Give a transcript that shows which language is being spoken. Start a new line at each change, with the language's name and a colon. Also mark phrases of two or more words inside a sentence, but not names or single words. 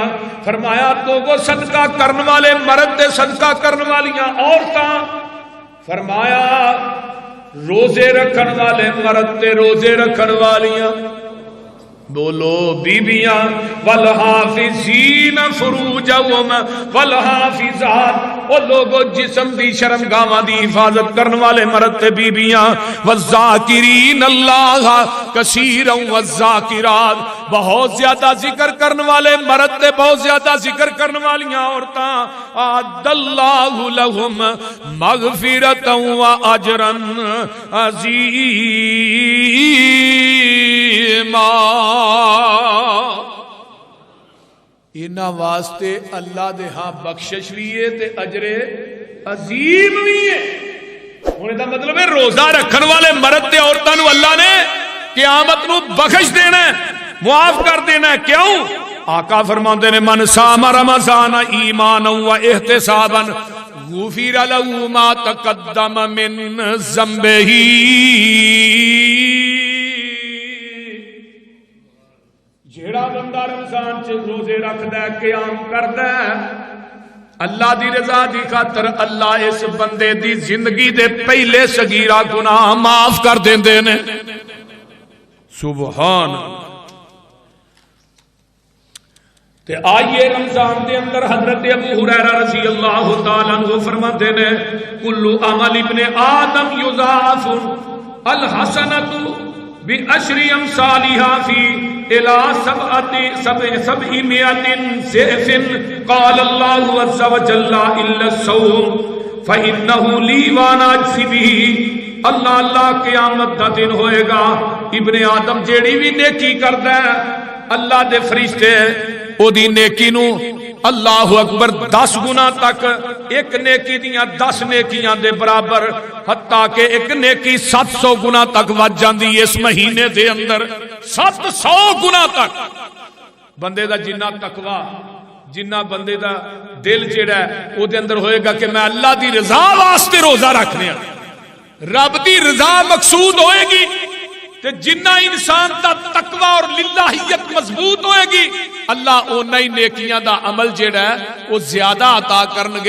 Punjabi: فرمایا تو وہ صدقہ کرن والے مرد تے صدقہ کرن والیاں عورتاں. فرمایا روزے رکھن والے مرد تے روزے رکھن والیاں، بولو بیبیاں.
Arabic: والحافظین فروجہم والحافظات،
Punjabi: وہ لوگوں جسم دی شرمگاواں دی حفاظت کرن والے مرد تے بیبیاں.
Arabic: والذاکرین اللہ کثیرا والذاکرات،
Punjabi: بہت زیادہ ذکر کرن والے مرد تے بہت زیادہ ذکر کرن والیاں عورتاں.
Arabic: اعد اللہ لہم مغفرتا واجرا عظیما.
Punjabi: انہاں واسطے اللہ دے ہاں بخشش بھی ہے تے اجر عظیم بھی ہے. ہن دا مطلب ہے روزہ رکھن والے مرد تے عورتاں نو اللہ نے قیامت نو بخش دینا ہے، معاف کر دینا ہے. کیوں؟ آقا فرماندے نے
Arabic: من صام رمضان ایمانا و احتسابا غفر له ما تقدم من ذنبه.
Punjabi: جیڑا بندہ رمضان چ روزے رکھدا ہے، قیام کردا ہے، اللہ دی رضا دی خاطر اللہ اس بندے دی زندگی دے پہلے صغیرہ گناہ معاف کر دیندے نے.
Arabic: سبحان اللہ.
Punjabi: تے آئیے رمضان دے اندر حضرت ابو ہریرہ
Arabic: رضی اللہ تعالیٰ عنہ
Punjabi: فرماتے نے
Arabic: کل عمل ابن آدم یضاعف الحسنۃ بعشر امثالها فی الى 700 ضعف. قال اللہ عز وجل الا الصوم فانه لی وانا اجزی به.
Punjabi: اللہ قیامت دا دن ہوئے گا، ابن آدم جیڑی بھی نیکی کردا ہے اللہ دے فرشتے او دی نیکی نو اللہ اکبر 10 گنا تک، ایک نیکی دیاں 10 نیکیاں دے برابر، حتیٰ کہ ایک نیکی 700 گنا تک وج جاندی اس مہینے دے اندر. 700 گنا تک. بندے دا جنہ تقوی، جنہ بندے دا دل جڑا ہے او دے اندر ہوئے گا کہ میں اللہ دی رضا واسطے روزہ رکھنے ہاں، رب دی رضا مقصود ہوئے گی، تے جنہ انسان دا تقوی اور للہیت مضبوط ہوئے گی اللہ اونا ہی نیکیاں دا عمل جڑا ہے وہ زیادہ عطا کرنگے.